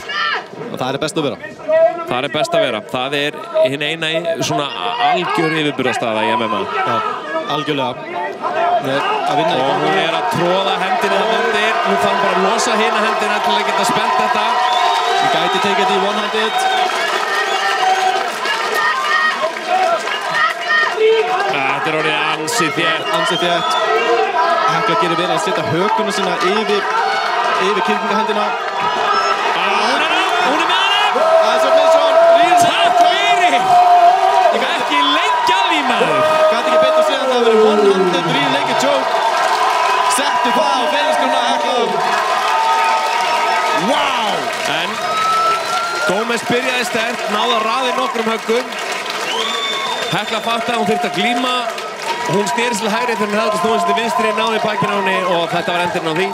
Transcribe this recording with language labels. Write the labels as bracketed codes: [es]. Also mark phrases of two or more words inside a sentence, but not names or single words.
[is] Og það er best að vera. Það er best að vera. Það er hinn eina svona algjör yfirburðastaða í MMA. Já, algjörlega. Og hún er að tróða hendinni þarna undir. Hún þarf bara að losa hina hendina til að geta spennt þetta. Hún gæti tekið þetta í one-handed. Þetta er orðið ansið þétt. Ansið þétt. Hekla gerir vel að setja hökunum sína yfir kyrkingahendina. Hún er með hana! Það er submission. Takk fyrir! Ég kann ekki lengja því, maður. Gæti ekki betur að segja að það hefur verið [en] one-handed three-legged choke. [is] Settu það á feilskruna Hekla. Wow! En Gómez byrjaði sterkt, náði að raða nokkrum höggum. Hekla fattaði að hún þyrfti að glíma. Hún sneri til hægri þegar hún hefði snúið sér til vinstri, náði bakinn á henni og þetta var endurinn á því.